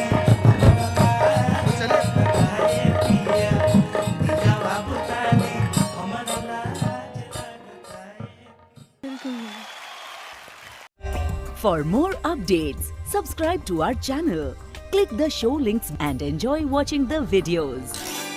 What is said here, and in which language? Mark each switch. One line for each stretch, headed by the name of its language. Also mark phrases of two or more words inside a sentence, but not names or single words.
Bhojpuri: चले पिया या बाबू तारी हमरा लाज लगता है।
English: For more updates, subscribe to our channel, click the show links and enjoy watching the videos.